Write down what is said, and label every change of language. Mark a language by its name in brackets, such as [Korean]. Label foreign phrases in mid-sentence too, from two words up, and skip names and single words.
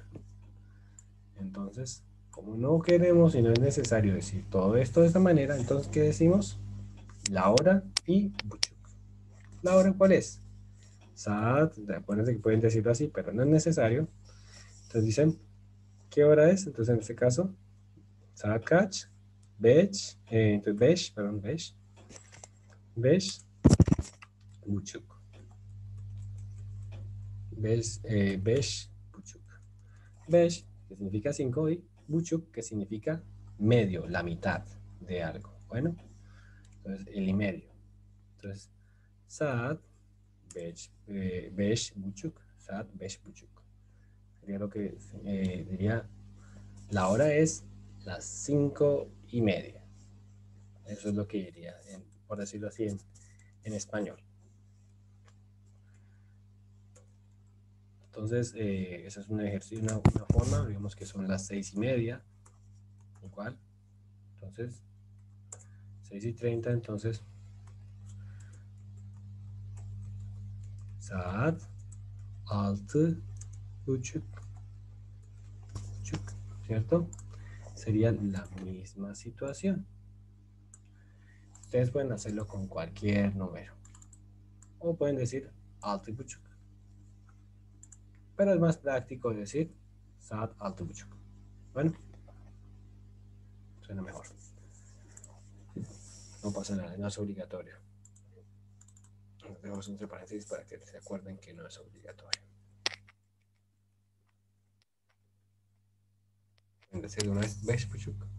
[Spanish] Entonces, como no queremos y no es necesario decir todo esto de esta manera, entonces, ¿qué decimos? La hora y buçuk. ¿La hora cuál es? Saat, acuérdense que pueden decirlo así, pero no es necesario. Entonces dicen, ¿qué hora es? Entonces, en este caso, [Turkish] saat kaç, entonces, beş, buçuk. Beş, buçuk. Beş, [Spanish] que significa 5, y buçuk, que significa medio, la mitad de algo. Bueno, entonces el y medio. Entonces, [Turkish] saat beş buçuk, saat beş buçuk. [Spanish] Sería lo que diría, la hora es las 5 y media. Eso es lo que diría, por decirlo así, en español. Entonces, ese es un ejercicio, una forma, digamos que son las 6 y media, igual. Entonces, 6 y 30, entonces, [Turkish] saat altı buçuk, [Spanish] ¿cierto? Sería la misma situación. Ustedes pueden hacerlo con cualquier número. O pueden decir [Turkish] altı buçuk. [Spanish] Pero es más práctico decir [Turkish] saat altı buçuk. [Spanish] Bueno, suena mejor. No pasa nada, no es obligatorio. Dejamos entre paréntesis para que se acuerden que no es obligatorio. En decir de una vez, [Turkish] besh puchuk.